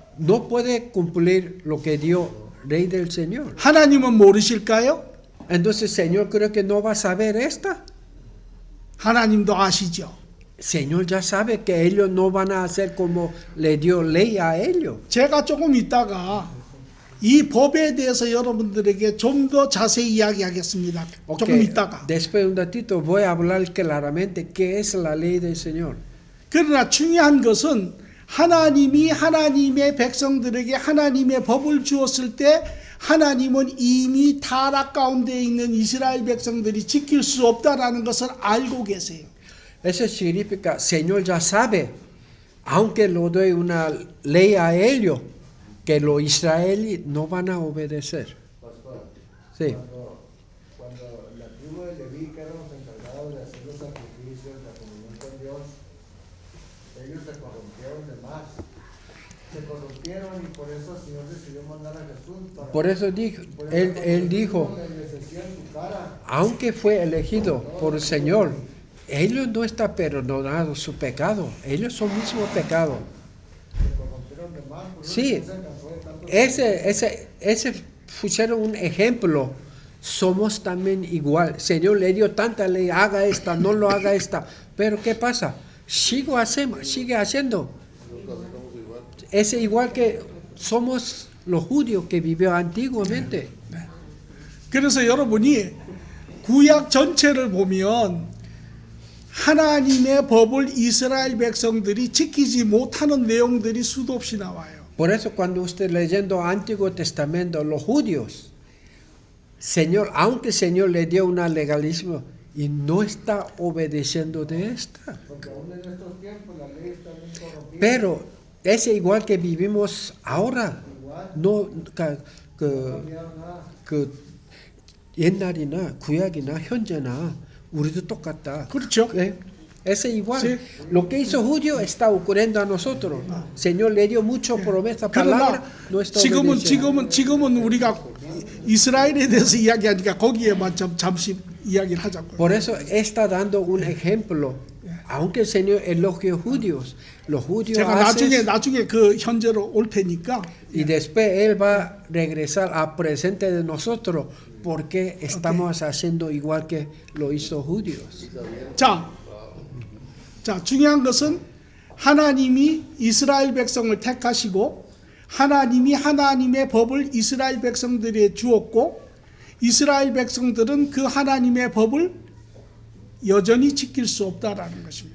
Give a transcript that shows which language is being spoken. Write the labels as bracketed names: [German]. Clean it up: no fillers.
[Spanish] No puede cumplir lo que dio rey del Señor. [Korean] 하나님은 모르실까요? [Spanish] Entonces, Señor, creo que no va a saber esta. [Korean] 하나님도 아시죠. [Spanish] Señor ya sabe que ellos no van a hacer como le dio ley a ellos. [Korean] 제가 조금 있다가 이 법에 대해서 여러분들에게 좀 더 자세히 이야기하겠습니다. 조금 [English] Okay, [Korean] 있다가. [Spanish] después de un ratito voy a hablar claramente qué es la ley del Señor. [Korean] 그러나 중요한 것은 하나님이 하나님의 백성들에게 하나님의 법을 주었을 때 하나님은 이미 타락 가운데 있는 이스라엘 백성들이 지킬 수 없다라는 것을 알고 계세요. [Spanish] Eso significa, Señor ya sabe, aunque lo doy una ley a ellos, que los israelíes no van a obedecer. Pastor, Sí. cuando la tribu de Leví, que eran los encargados de hacer los sacrificios, la comunión con Dios, ellos se corrompieron de más. Se corrompieron y por eso el Señor decidió mandar a Jesús. Por eso dijo, por eso él dijo, les decía en su cara, aunque fue elegido por el Señor, ellos no están perdonados su pecado, ellos son mismo pecado. se corrompieron de más. Por eso Sí, no se cansó de tanto. ese pusieron un ejemplo. Somos también igual. Señor le dio tanta ley, haga esta, no lo haga esta. Pero ¿qué pasa? Sigue haciendo. Es igual que somos los judíos que vivió antiguamente. [Korean] 그래서 여러분이 구약 전체를 보면 하나님의 법을 이스라엘 백성들이 지키지 못하는 내용들이 수도 없이 나와요. [Spanish] Por eso cuando usted leyendo Antiguo Testamento, los judíos, Señor, aunque el Señor le dio un legalismo y no está obedeciendo de esta. Porque aún en estos tiempos la ley está bien corrompida. Pero es igual que vivimos ahora. No, cambiaron nada. [Korean] 그 옛날이나 구약이나 현재나 우리도 똑같다. 그렇죠. [Spanish] Es igual. Sí. Lo que hizo judío está ocurriendo a nosotros. Señor le dio mucho promesa, palabra, [Korean] 그러나 [Spanish] no está obedeciendo. [Korean] 지금은 우리가 이스라엘에 대해서 이야기하니까 거기에만 잠시 이야기를 하자고요. [Spanish] Por eso está dando un ejemplo. Aunque el Señor elogió judíos, los judíos [Korean] 제가 [Spanish] hacen, [Korean] 나중에 그 현재로 올 테니까 [Spanish] y después Él va a regresar al presente de nosotros porque estamos haciendo igual que lo hizo judíos. [Korean] 자, 중요한 것은 하나님이 이스라엘 백성을 택하시고 하나님이 하나님의 법을 이스라엘 백성들에게 주었고 이스라엘 백성들은 그 하나님의 법을 여전히 지킬 수 없다라는 것입니다.